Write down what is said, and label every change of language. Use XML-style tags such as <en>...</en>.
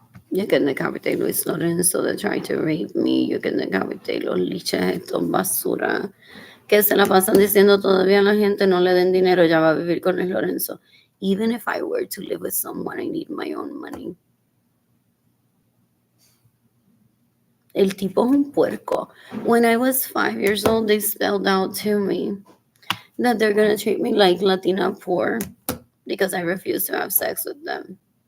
<en>You can decapitate Luis Lorenzo that tried to rape me.</en> <es>You can decapitate los liches estos basura que se la pasan diciendo todavía a la gente no le den dinero, ya va a vivir con Luis Lorenzo.</es> <en>Even if I were to live with someone, I need my own money.</en> <es>El tipo es un puerco.</es> <en>When I was 5 years old, they spelled out to me that they're going to treat me like Latina poor because I refuse to have sex with them.</en>